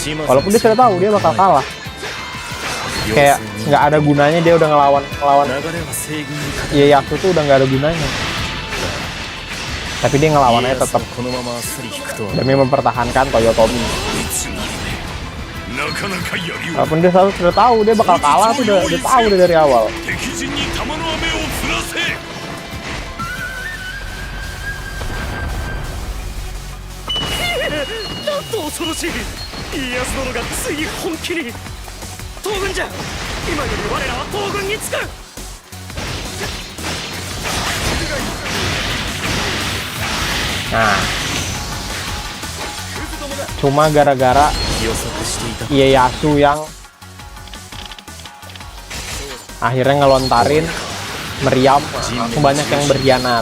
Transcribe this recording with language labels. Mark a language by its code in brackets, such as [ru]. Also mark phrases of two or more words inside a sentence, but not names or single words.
[id] Walaupun dia sudah tahu dia bakal kalah. Kayak nggak ada gunanya dia udah ngelawan Ieyasu tuh udah nggak ada gunanya. Tapi dia ngelawannya tetap demi mempertahankan Toyotomi. Walaupun dia selalu sudah tahu dia bakal kalah tuh udah tahu dari awal. [ja] なんと恐ろしい。家康殿がついに本気に。東軍じゃ。今より我らは東軍につく。 [id] Nah, cuma gara-gara Ieyasu yang akhirnya ngelontarin meriam, langsung banyak yang berkhianat.